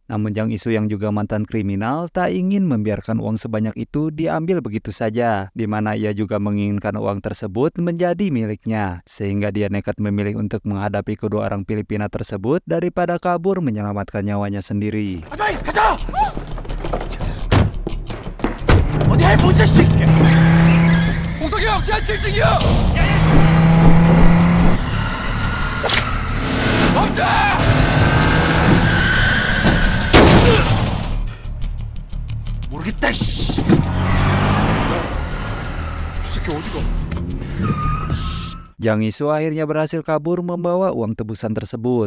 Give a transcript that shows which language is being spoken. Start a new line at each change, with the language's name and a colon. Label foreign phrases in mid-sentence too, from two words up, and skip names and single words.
Indonesian: Namun Jang Isu yang juga mantan kriminal tak ingin membiarkan uang sebanyak itu diambil begitu saja, di mana ia juga menginginkan uang tersebut menjadi miliknya. Sehingga dia nekat memilih untuk menghadapi kedua orang Filipina tersebut daripada kabur menyelamatkan nyawanya sendiri.
Korean: 가자! 어디 해보자, 새끼야! 홍석이 형, 지하 7층이요! 멈춰! 모르겠다, 씨! 이 새끼 어디가?
Indonesian: Jang Isu akhirnya berhasil kabur membawa uang tebusan tersebut.